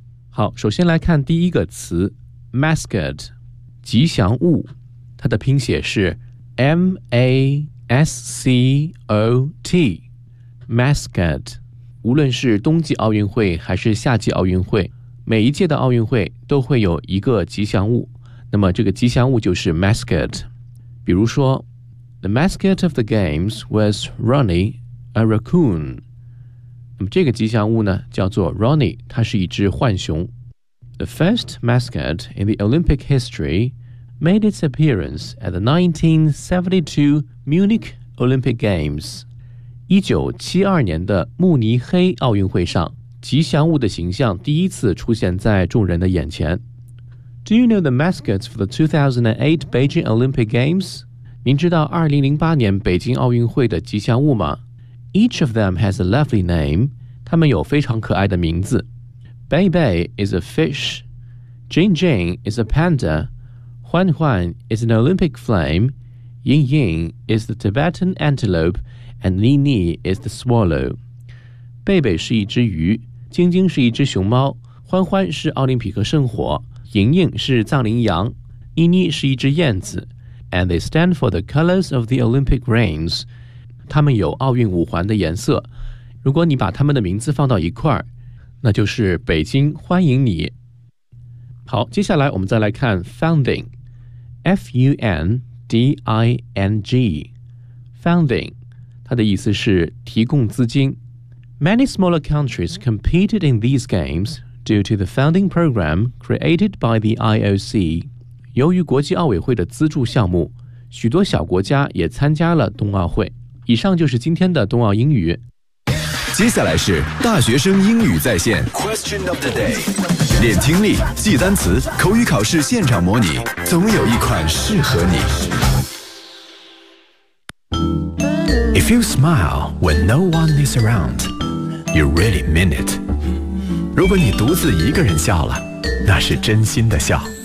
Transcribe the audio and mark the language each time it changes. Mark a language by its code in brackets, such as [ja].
[zh] 好，首先来看第一个词 Mascot 吉祥物，它的拼写是 MASCOT Mascot。无论是冬季奥运会还是夏季奥运会，每一届的奥运会都会有一个吉祥物，那么这个吉祥物就是 Mascot。比如说 [en] The mascot of the games was Ronnie, a raccoon。 [zh] 那么这个吉祥物呢叫做 Ronnie， 它是一只浣熊。 [en] The first mascot in the Olympic historyMade its appearance at the 1972 Munich Olympic Games. [zh] 1972年的慕尼黑奥运会上，吉祥物的形象第一次出现在众人的眼前。 [en] Do you know the mascots for the 2008 Beijing Olympic Games? [zh] 您知道2008年北京奥运会的吉祥物吗？ [en] Each of them has a lovely name. [zh] 他们有非常可爱的名字。 [en] Bei Bei is a fish. Jing Jing is a panda. Huan Huan is an Olympic flame, Ying Ying is the Tibetan antelope, and Ni Ni is the swallow. [zh] 贝贝是一只鱼，晶晶是一只熊猫，欢欢是奥林匹克圣火，莹莹是藏羚羊，妮妮是一只燕子。 [en] And they stand for the colors of the Olympic rains. [zh] 它们有奥运五环的颜色。如果你把它们的名字放到一块儿，那就是北京欢迎你。好，接下来我们再来看 founding， F-U-N-D-I-N-G， founding， 它的意思是提供资金。 [en] Many smaller countries competed in these games due to the founding program created by the IOC. [zh] 由于国际奥委会的资助项目，许多小国家也参加了冬奥会。以上就是今天的冬奥英语。接下来是大学生英语在线 [en] Question of the day， [zh] 练听力，记单词，口语考试现场模拟，总有一款适合你。 [en] If you smile when no one is around, you really mean it. [zh] 如果你独自一个人笑了，那是真心的笑。